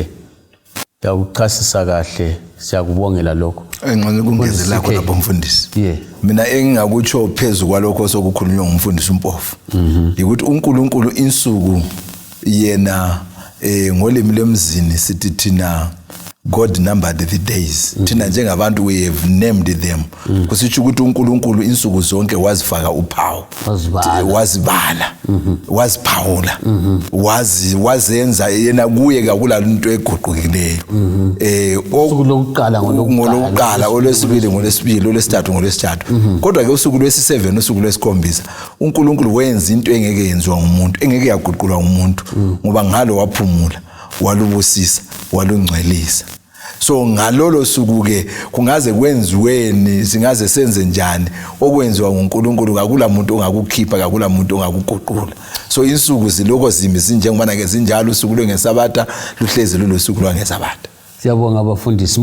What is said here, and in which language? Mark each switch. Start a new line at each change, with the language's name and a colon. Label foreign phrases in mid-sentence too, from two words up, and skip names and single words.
North Ndebele: Uyakuchasisa kahle. Siyakubongela lokho. Engqondo kungezela khona lapho mfundisi. Mina engingakutsho phezulu kwalokho sokukhulunywa ngumfundisi uMpofu. Ukuthi uNkulunkulu insuku yena ngolimi lemzini sithi thina
English: God numbered the days.
North Ndebele: Thina njengabantu
English: we have named them.
North Ndebele: Kusitsho ukuthi uNkulunkulu insuku zonke wazifaka uphawu. Wazibala. Waziphawula. Wazenza yena kuye kakula into eguqukileyo. Usuku lokuqala ngolokuqala, olwesibili ngolwesibili, olwesithathu ngolwesithathu. Kodwa ke usuku lwesi-7 usuku lwesikhombisa uNkulunkulu wenza into engeke yenziwa ngumuntu, engeke yaguqulwa ngumuntu ngoba ngalo waphumula, walubusisa, walungcwelisa. So ngalolo suku ke kungaze kwenziweni, singaze senze njani okwenziwa nguNkulunkulu, akula muntu ongakukhipha, akula muntu ongakuguqula. So insuku ziloko zimi sinjengoba ke zinjalo usuku lwengeSabatha luhlezi lulosuku lwangeSabatha. Siyabonga abafundisi.